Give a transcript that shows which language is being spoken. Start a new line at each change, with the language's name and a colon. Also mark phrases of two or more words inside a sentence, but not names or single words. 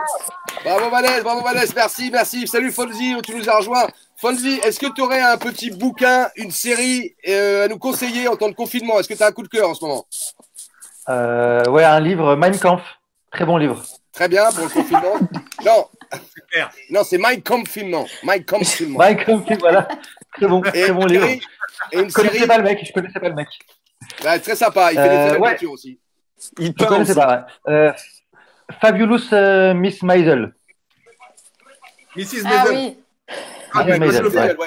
French: Bravo, Vanessa. Merci, merci. Salut, Fonzie, tu nous as rejoint. Fonzie, est-ce que tu aurais un petit bouquin, une série à nous conseiller en temps de confinement? Est-ce que tu as un coup de cœur en ce moment? Ouais, un livre, Mein Kampf. Très bon livre. Très bien pour le confinement. Non. Non, c'est Mein Kampf film, non. Mein Kampf film. Mein Kampf, voilà. Très bon livre. Et une je connaissais série. Pas le mec, je connaissais pas le mec. Ouais, très sympa, il fait des très belles peintures aussi. Il je connaissais pas, ouais. Fabulous Miss Maisel. Mrs. Ah Maisel. oui. Ah, Miss Maisel, ouais.